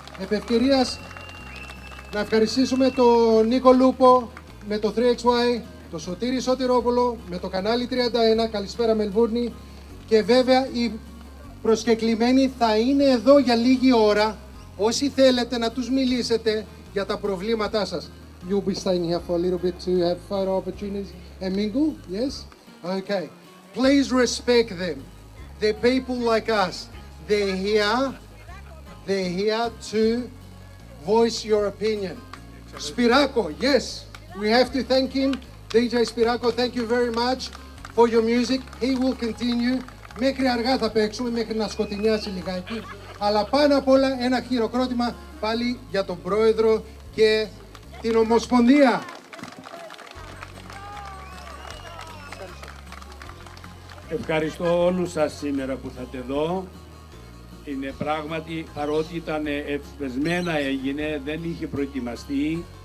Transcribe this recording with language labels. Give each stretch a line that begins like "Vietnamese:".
Greek: Επ' ευκαιρίας να ευχαριστήσουμε τον Νίκο Λούπο με το 3XY, το Σωτήρη Σωτηρόπουλο με το κανάλι 31, καλησπέρα Μελβούρνη, και βέβαια οι προσκεκλημένοι θα είναι εδώ για λίγη ώρα, όσοι θέλετε να τους μιλήσετε για τα προβλήματά σας.
English: You'll be staying here for a little bit to have photo opportunities and mingle, yes? Okay. Please respect them. They're people like us. They're here to voice your opinion. Spyrako, yes, we have to thank him. DJ Spyrako, thank you very much for your music. He will continue.
Greek: Μέχρι αργά θα παίξουμε, μέχρι να σκοτεινιάσει λιγάκι. Αλλά πάνω απ' όλα ένα χειροκρότημα πάλι για τον Πρόεδρο και την Ομοσπονδία. Ευχαριστώ όλους σας σήμερα που είσαστε εδώ. Είναι πράγματι, παρότι ήταν ευσπεσμένα έγινε, δεν είχε προετοιμαστεί.